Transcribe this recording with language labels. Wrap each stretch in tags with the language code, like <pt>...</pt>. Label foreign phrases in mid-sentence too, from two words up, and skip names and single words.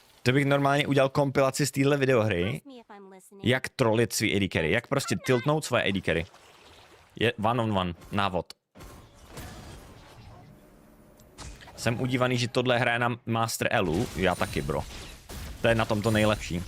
<cs>To bych normálně udělal kompilaci z téhle videohry, jak trolit svý AD carry, jak prostě tiltnout své AD carry.</cs> <en>Je one on one,</en> <cs>návod. Jsem udívaný, že tohle hraje na Master Elu, já taky, bro. To je na tom to nejlepší.</cs>